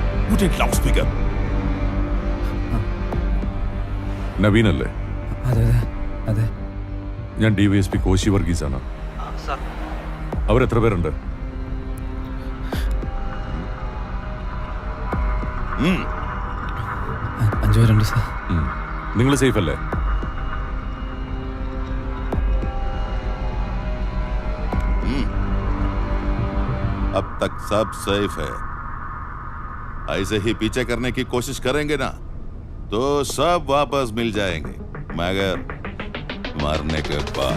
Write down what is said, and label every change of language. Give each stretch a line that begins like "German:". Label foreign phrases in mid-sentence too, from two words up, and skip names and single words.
English: You take loudspeaker.
Malayalam: നവീൻ അല്ലേ? അതെ അതെ ഞാൻ DYSP കോശി വർഗീസാണ്. അവരെത്ര പേരുണ്ട്? അഞ്ചു പേരുണ്ട് സാർ. നിങ്ങൾ സേഫ് അല്ലേ?
Hindi: अब तक सब सेफ है. ऐसे ही पीछे करने की कोशिश करेंगे ना तो सब वापस मिल जाएंगे, मगर मरने के बाद.